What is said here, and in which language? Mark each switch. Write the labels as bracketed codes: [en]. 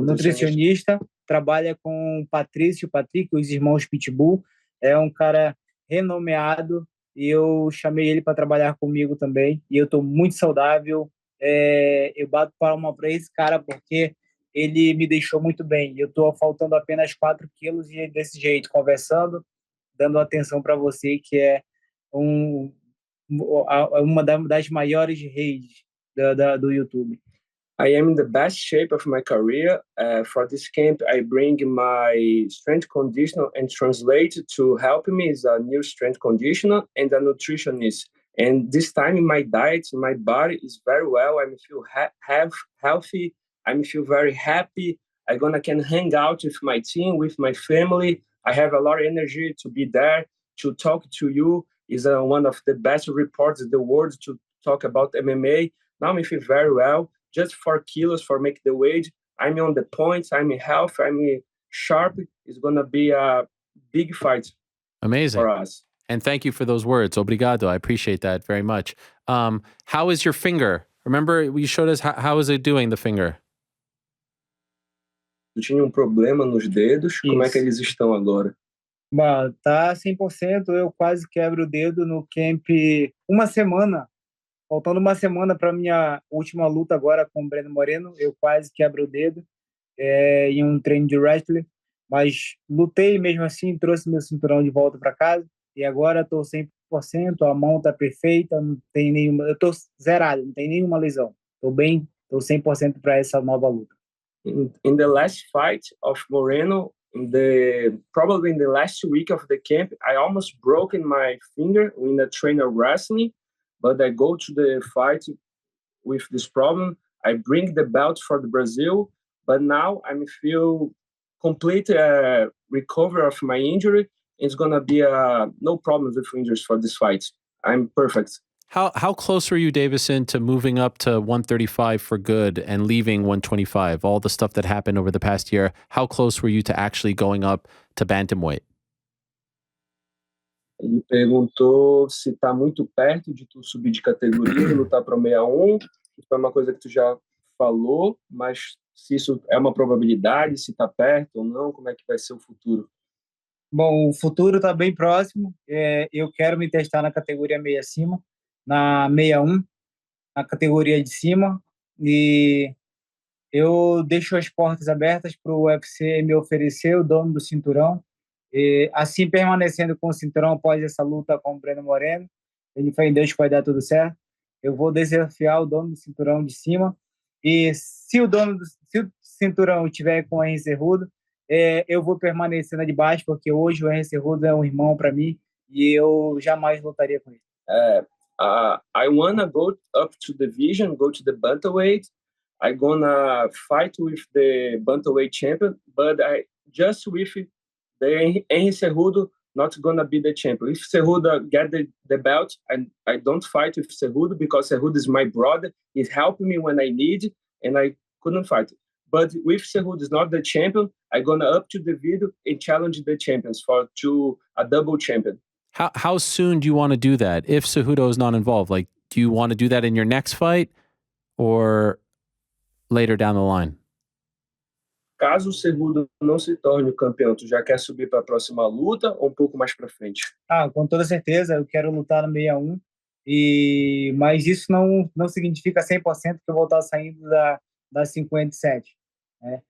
[pt] Nutricionista, trabalha com o Patrick, os irmãos Pitbull, é um cara renomeado e eu chamei ele para trabalhar comigo também, e eu estou muito saudável, eu bato palma para esse cara porque ele me deixou muito bem, eu estou faltando apenas 4 quilos e desse jeito, conversando, dando atenção para você, que é um, uma das maiores redes do YouTube. [en] I am in the best shape of my career. For this camp, I bring my strength conditioner and translate to help me is a new strength conditioner and a nutritionist. And this time, my diet, my body is very well. I feel healthy. I feel very happy. I'm gonna can hang out with my team, with my family. I have a lot of energy to be there to talk to you. Is one of the best reports in the world to talk about MMA. Now I feel very well. Just 4 kilos for make the weight. I'm on the points. I'm in health. I'm sharp. It's gonna be a big fight. Amazing. For us. And thank you for those words. Obrigado. I appreciate that very much. How is your finger? Remember, you showed us how is it doing, the finger? [pt] Eu tinha problema nos dedos. Isso. Como é que eles estão agora? Bom, tá 100%. Eu quase quebro o dedo no camp uma semana. Faltando uma semana para minha última luta agora com o Brandon Moreno, eu quase quebro o dedo em um treino de wrestling, mas lutei mesmo assim, trouxe meu cinturão de volta para casa e agora estou 100%, a mão está perfeita, não tem nenhuma, eu estou zerado, não tem nenhuma lesão, estou bem, estou 100% para essa nova luta. [en] In the last fight of Moreno, probably in the last week of the camp, I almost broke my finger in a trainer wrestling. But I go to the fight with this problem. I bring the belt for the Brazil, but now I feel complete recovery of my injury. It's gonna be no problems with injuries for this fight. I'm perfect. How close were you, Deiveson, to moving up to 135 for good and leaving 125? All the stuff that happened over the past year. How close were you to actually going up to Bantamweight? [pt] Ele perguntou se está muito perto de tu subir de categoria e lutar para o 61. Isso é uma coisa que tu já falou, mas se isso é uma probabilidade, se está perto ou não, como é que vai ser o futuro? Bom, o futuro está bem próximo. Eu quero me testar na categoria meia acima, na 61, na categoria de cima, e eu deixo as portas abertas para o UFC me oferecer o dono do cinturão. E, assim, permanecendo com o cinturão após essa luta com o Brandon Moreno, ele foi em Deus que vai dar tudo certo. Eu vou desafiar o dono do cinturão de cima, e se o cinturão estiver com o Henry Cejudo, eu vou permanecer na de baixo, porque hoje o Henry Cejudo é um irmão para mim e eu jamais lutaria com ele. [en] I wanna go up to the division, go to the bantamweight. I'm gonna fight with the bantamweight champion, but just with the Henry Cejudo not gonna be the champion. If Cejudo get the belt, I don't fight with Cejudo because Cejudo is my brother. He's helping me when I need, and I couldn't fight. But if Cejudo is not the champion, I'm gonna up to the video and challenge the champions to a double champion. How soon do you want to do that? If Cejudo is not involved, like, do you want to do that in your next fight or later down the line? [pt] Caso o Cejudo não se torne o campeão, tu já quer subir para a próxima luta ou um pouco mais para frente? Com toda certeza, eu quero lutar no 61, mas isso não significa 100% que eu vou estar saindo da 57. Né?